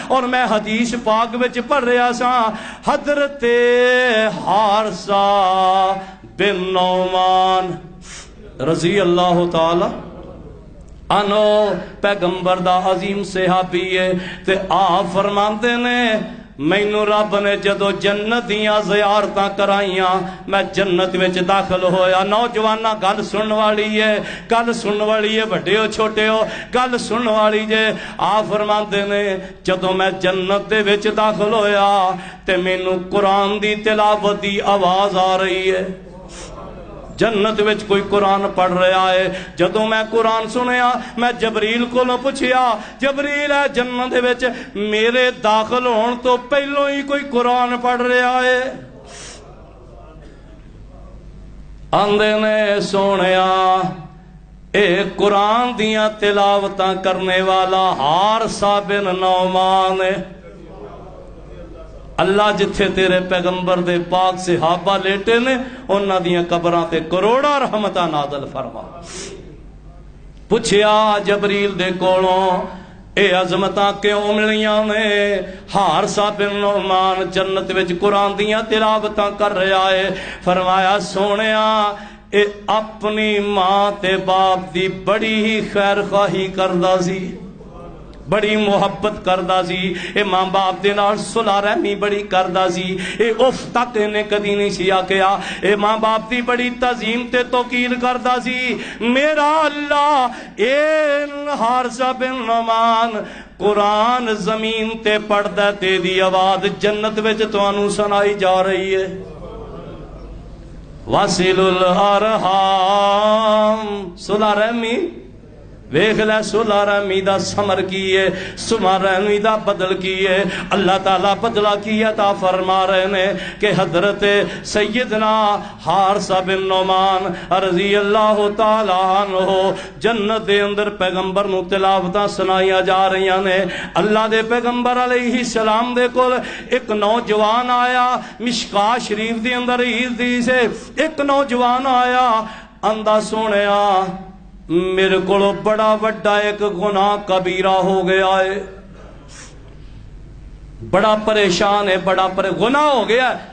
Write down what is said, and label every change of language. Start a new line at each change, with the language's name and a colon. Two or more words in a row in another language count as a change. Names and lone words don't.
Punjabi: اور میں حدیث پاک وچ پڑھ رہا سا، حضرت حارثہ بن نعمان
Arabic: رضی اللہ تعالی عنہ
Punjabi: پیغمبر دا عظیم صحابی ہے، تے آپ فرماندے نے مینوں رب نے جدو جنت دیاں زیارتاں کرائیاں، میں جنت وچ داخل ہویا۔ نوجوانہ گل سنن والی ہے، گل سنن والی ہے، بڑے ہو چھوٹے ہو، گل سنن والی جے۔ آپ فرماندے نے جدو میں جنت دے وچ داخل ہویا تے مینوں قرآن دی تلاوت دی آواز آ رہی ہے، جنت وچ کوئی قرآن پڑھ رہا ہے۔ جدوں میں قرآن سنیا میں جبریل کو پوچھیا، جبریل ہے جنت وچ میرے داخل ہون تو پہلو ہی کوئی قرآن پڑھ رہا ہے؟ آندے نے سونیا اے قرآن دیاں تلاوتاں کرنے والا حارثہ بن نعمان ہے۔ اللہ جتھے تیرے پیغمبر دے پاک صحابہ لیٹے نے انہاں دیاں قبراں تے کروڑاں رحمتاں نازل فرما۔ پوچھیا جبریل دے کولوں اے عظمتاں کیوں ملیاں نے؟ حارثہ بن نعمان جنت وچ قرآن دیاں تلاوتاں کر رہا ہے۔ فرمایا سونیا اے اپنی ماں تے باپ دی بڑی ہی خیر خواہی کردا سی، بڑی محبت کردا سی، اے ماں باپ دے نال صلح رحمی بڑی کردا سی، اے اف تک نے کدی نہیں سی آکھیا، اے ماں باپ دی بڑی تعظیم تے توقیر کردا سی۔ میرا اللہ اے حارثہ بن نعمان قرآن زمین تے پڑھدا تے دی آواز جنت وچ تانوں سنائی جا رہی ہے۔
Arabic: واصل الارحام،
Punjabi: صلح رحمی ویکھ لے، صلح رحمی دا ثمر کی ہے، صلح رحمی دا بدل کی ہے۔ اللہ تعالیٰ بدلہ کی عطا فرما رہے ہیں کہ حضرت سیدنا حارثہ بن نعمان
Arabic: رضی اللہ تعالیٰ عنہ
Punjabi: جنت دے اندر پیغمبر نو تلاوتاں سنائیاں جا رہی ہیں۔ اللہ دے پیغمبر
Arabic: علیہ السلام
Punjabi: دے کول ایک نوجوان آیا، مشکاہ شریف دے اندر حدیث ہے، ایک نوجوان آیا، اندھا سونیا میرے کو بڑا وڈا ایک گناہ کبیرہ ہو گیا ہے، بڑا پریشان ہے، بڑا گناہ ہو گیا ہے۔